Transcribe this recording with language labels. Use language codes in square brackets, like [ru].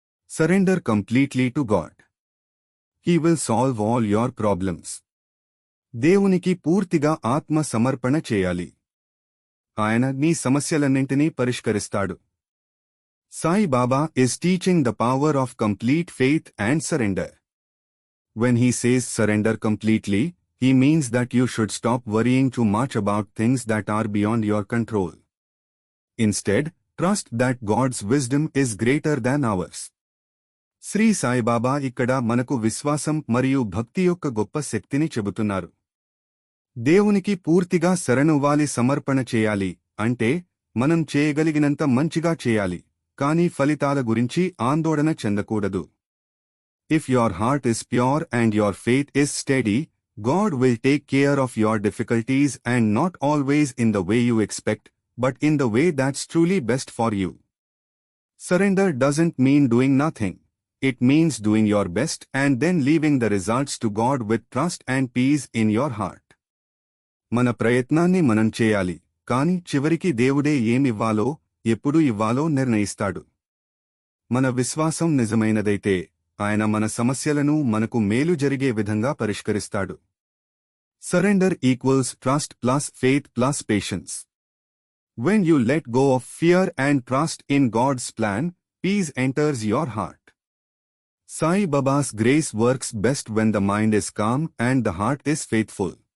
[en] Surrender completely to God. He will solve all your problems. [te] దేవునికి పూర్తిగా ఆత్మ సమర్పణ చేయాలి. ఆయన నీ సమస్యలన్నింటినీ పరిష్కరిస్తాడు. [en] Sai Baba is teaching the power of complete faith and surrender. When he says surrender completely, he means that you should stop worrying too much about things that are beyond your control. Instead, trust that God's wisdom is greater than ours. [te] Shri Saibaba ఇక్కడ మనకు విశ్వాసం మరియు భక్తి యొక్క గొప్ప శక్తిని చెబుతున్నారు. దేవునికి పూర్తిగా శరణువ్వాలి, సమర్పణ చేయాలి అంటే మనం చేయగలిగినంత మంచిగా చేయాలి, కానీ ఫలితాల గురించి ఆందోళన చెందకూడదు. [en] If your heart is pure and your faith is steady, God will take care of your difficulties, and not always in the way you expect, but in the way that's truly best for you. Surrender doesn't mean doing nothing. It means doing your best and then leaving the results to God with trust and peace in your heart. [te] మన ప్రయత్నాన్ని మనం చేయాలి, కాని చివరికి దేవుడే ఏమివ్వాలో, ఎప్పుడు ఇవ్వాలో నిర్ణయిస్తాడు. మన విశ్వాసం నిజమైనదైతే ఆయన మన సమస్యలను మనకు మేలు జరిగే విధంగా పరిష్కరిస్తాడు. [en] Surrender equals trust plus faith plus patience. When you let go of fear and trust in God's plan, peace enters your heart. Sai Baba's grace works best when the mind is calm and the heart is faithful.